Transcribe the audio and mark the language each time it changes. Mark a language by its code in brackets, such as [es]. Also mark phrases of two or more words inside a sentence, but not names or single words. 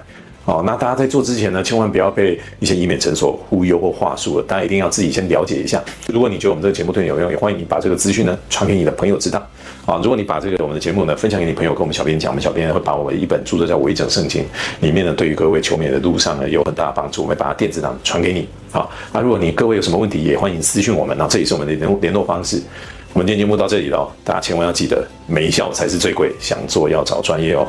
[zh] 好，那大家在做之前呢，千萬不要被一些醫美診所忽悠或話術了，大家一定要自己先了解一下。如果你覺得我們這個節目對你有用，也歡迎你把這個資訊呢傳給你的朋友知道。啊，如果你把這個我們的節目呢分享給你朋友，跟我們小編講，我們小編呢會把我們一本著作叫《微整聖經》，裡面呢對於各位求美的路上呢有很大的幫助，我們會把它電子檔傳給你。好，那如果你各位有什麼問題，也歡迎私訊我們。那這也是我們的聯絡方式。我們今天節目到這裡了，大家千萬要記得，微笑才是最貴，想做要找專業哦。